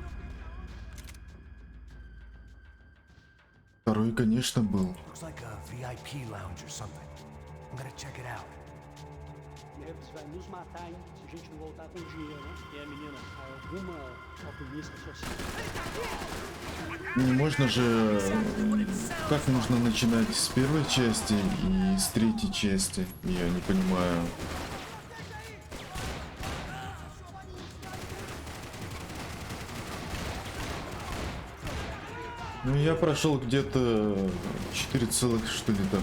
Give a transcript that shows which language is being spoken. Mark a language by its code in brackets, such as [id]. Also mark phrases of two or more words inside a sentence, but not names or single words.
[ru] Второй, конечно, был. [pt] Neves vai nos matar, hein? Se a gente não voltar com dinheiro, né? E a menina, alguma alpinista social. [ru] Не можно же... Как можно начинать с первой части и с третьей части? Я не понимаю. Ну, я прошел где-то 4 целых, что ли, там.